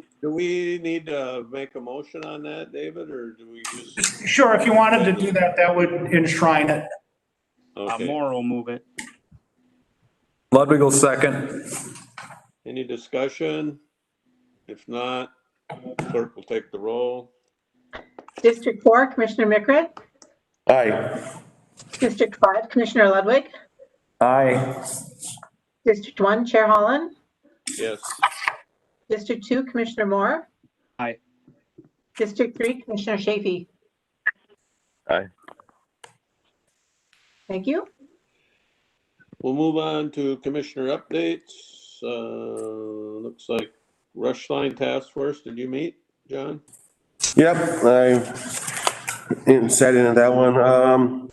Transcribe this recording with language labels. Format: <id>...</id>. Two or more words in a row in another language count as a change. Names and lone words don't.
<en>Do we need to make a motion on that, David, or do we just? Sure, if you wanted to do that, that would enshrine it. Okay. Moore will move it. Ludwig will second. Any discussion? If not, clerk will take the roll. District 4, Commissioner Mickret. Aye. District 5, Commissioner Ludwig. Aye. District 1, Chair Holland. Yes. District 2, Commissioner Moore. Aye. District 3, Commissioner Chafee. Aye. Thank you. We'll move on to commissioner updates. Looks like Rush Line Task Force. Did you meet, John? Yep, I sat in on that one.</en>